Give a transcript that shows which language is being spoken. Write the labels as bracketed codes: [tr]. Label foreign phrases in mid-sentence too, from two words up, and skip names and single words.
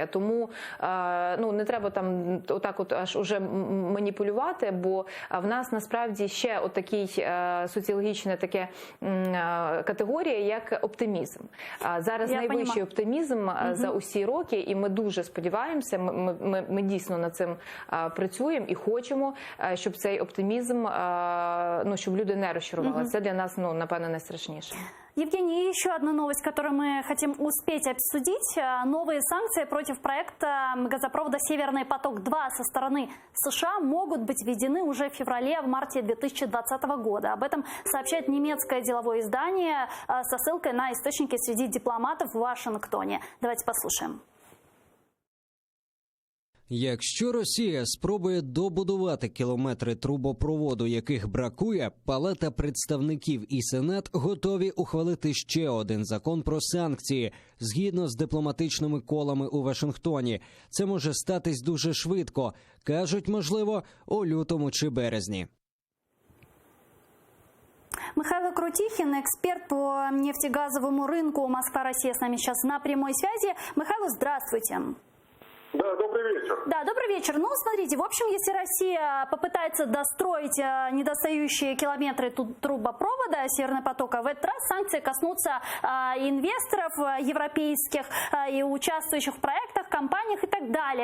[uk] Тому не треба там отак от аж уже маніпулювати, бо в нас насправді ще отакий соціологічна така категорія, як оптимізм. Зараз найвищий оптимізм за усі роки, і ми дуже сподіваємося, ми дійсно над цим працюємо і хочемо, щоб цей оптимізм, щоб люди не розчарувалися. Це для нас, напевно, найстрашніше. [ru] Евгений, еще одна новость, которую мы хотим успеть обсудить. Новые санкции против проекта газопровода «Северный поток-2» со стороны США могут быть введены уже в феврале-марте 2020 года. Об этом сообщает немецкое деловое издание со ссылкой на источники среди дипломатов в Вашингтоне. Давайте послушаем. [uk] Якщо Росія спробує добудувати кілометри трубопроводу, яких бракує, Палата представників і Сенат готові ухвалити ще один закон про санкції, згідно з дипломатичними колами у Вашингтоні. Це може статись дуже швидко. Кажуть, можливо, у лютому чи березні. [ru] Михаил Крутихин, эксперт по нефтегазовому рынку Москва-Россия, с нами сейчас на прямой связи. Михаил, здравствуйте. Да, добрый вечер. Да, добрый вечер. Ну, смотрите, в общем, если Россия попытается достроить недостающие километры трубопровода «Северный поток», в этот раз санкции коснутся инвесторов европейских и участвующих в проектах, компаниях и так далее.